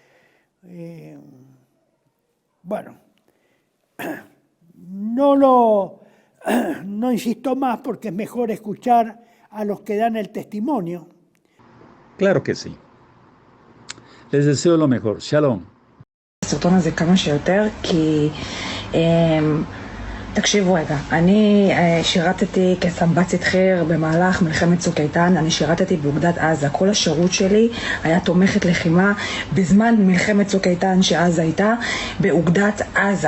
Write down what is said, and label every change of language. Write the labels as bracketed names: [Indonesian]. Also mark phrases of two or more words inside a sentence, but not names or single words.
[Spanish] Bueno, no insisto más porque es mejor escuchar a los que dan el testimonio. Claro que sí. Les deseo lo mejor. Shalom. [Hebrew] הסרטון הזה כמה שיותר, כי תקשיבו רגע, אני שירתתי כסמב"צית חי"ר במהלך מלחמת צוק איתן, אני שירתתי באוגדת עזה, כל השירות שלי היה תומכת לחימה בזמן מלחמת צוק איתן שאז הייתה באוגדת עזה.